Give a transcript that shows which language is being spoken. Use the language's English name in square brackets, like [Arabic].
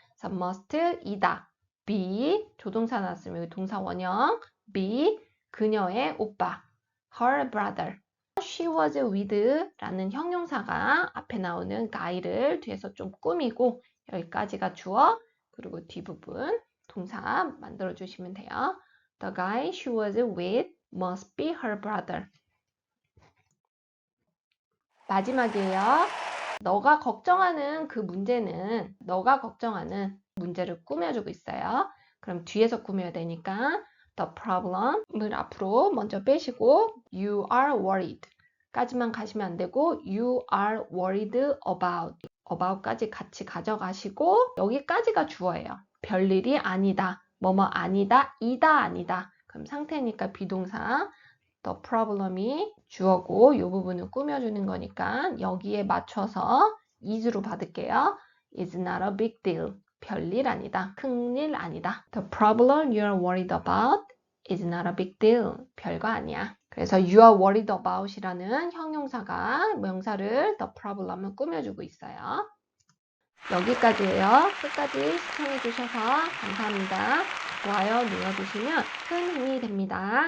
[Korean] 그래서 must 이다. be 조동사 나왔으면 여기 동사 원형 be 그녀의 오빠 [English] her brother. She was with [Korean] 라는 형용사가 앞에 나오는 guy를 뒤에서 좀 꾸미고 여기까지가 주어 그리고 뒷부분 동사 만들어 주시면 돼요. [English] The guy she was with must be her brother. [Korean] 마지막이에요. 너가 걱정하는 그 문제는 너가 걱정하는 문제를 꾸며주고 있어요. 그럼 뒤에서 꾸며야 되니까 the problem을 앞으로 먼저 빼시고 you are worried 까지만 가시면 안 되고 [English] you are worried about [Korean] 까지 같이 가져가시고 여기까지가 주어예요. 별일이 아니다. 뭐뭐 아니다. 이다 아니다. 그럼 상태니까 비동사 the problem이 주어고 이 부분을 꾸며주는 거니까 여기에 맞춰서 is로 받을게요. [English] is not a big deal. [Korean] 별일 아니다. 큰일 아니다. [English] The problem you are worried about is not a big deal. [Korean] 별거 아니야. 그래서 [English] you are worried about [Korean] 이라는 형용사가 명사를 the problem을 꾸며주고 있어요. 여기까지예요. 끝까지 시청해 주셔서 감사합니다. 좋아요 눌러주시면 큰 힘이 됩니다.